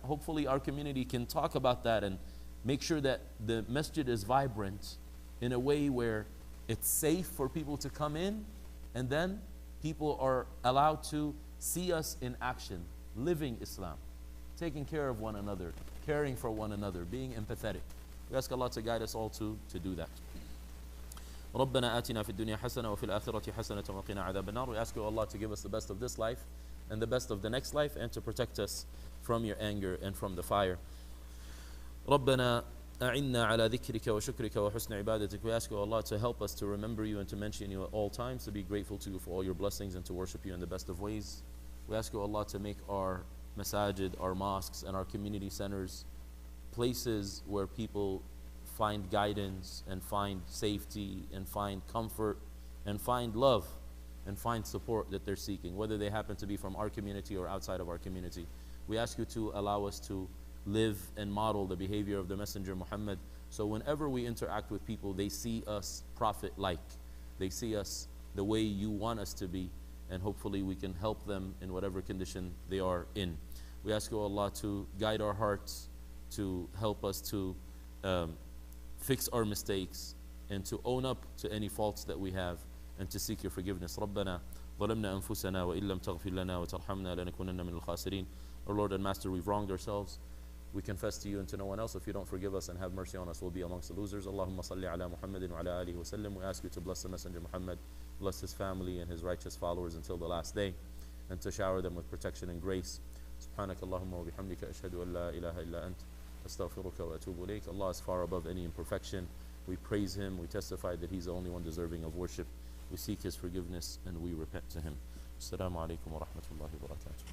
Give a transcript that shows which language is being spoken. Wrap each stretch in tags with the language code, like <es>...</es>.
<en>Hopefully our community can talk about that and make sure that the masjid is vibrant in a way where it's safe for people to come in, and then people are allowed to see us in action, living Islam, taking care of one another, caring for one another, being empathetic. We ask Allah to guide us all to do that.</en> <ar>ربنا آتنا في الدنيا حسنة وفي الآخرة حسنة وقنا عذاب النار.</ar> <en>We ask you, Allah, to give us the best of this life and the best of the next life, and to protect us from your anger and from the fire.</en> <ar>ربنا أعنا على ذكرك وشكرك وحسن عبادتك.</ar> <en>We ask you, Allah, to help us to remember you and to mention you at all times, to be grateful to you for all your blessings and to worship you in the best of ways. We ask you, Allah, to make our masajid, our mosques, and our community centers places where people find guidance and find safety and find comfort and find love and find support that they're seeking, whether they happen to be from our community or outside of our community. We ask you to allow us to live and model the behavior of the Messenger Muhammad, so whenever we interact with people, they see us prophet-like. They see us the way you want us to be, and hopefully we can help them in whatever condition they are in. We ask you, Allah, to guide our hearts, to help us to fix our mistakes and to own up to any faults that we have and to seek your forgiveness.</en> <ar>ربنا ظلمنا أنفسنا وإن لم تغفر لنا وترحمنا لنكونن من الخاسرين.</ar> <en>Our Lord and Master, we've wronged ourselves. We confess to you and to no one else. If you don't forgive us and have mercy on us, we'll be amongst the losers.</en> <ar>Allahumma salli ala Muhammadin wa ala alihi wa sallam.</ar> <en>We ask you to bless the Messenger Muhammad bless his family and his righteous followers until the last day, and to shower them with protection and grace.</en> <ar>سبحانك اللهم وبحمدك أشهد أن لا إله إلا أنت أستغفرك وأتوب إليك.</ar> <en>Allah is far above any imperfection. We praise him, we testify that he's the only one deserving of worship. We seek his forgiveness and we repent to him.</en> <ar>Assalamu alaikum wa rahmatullahi wa barakatuh.</ar>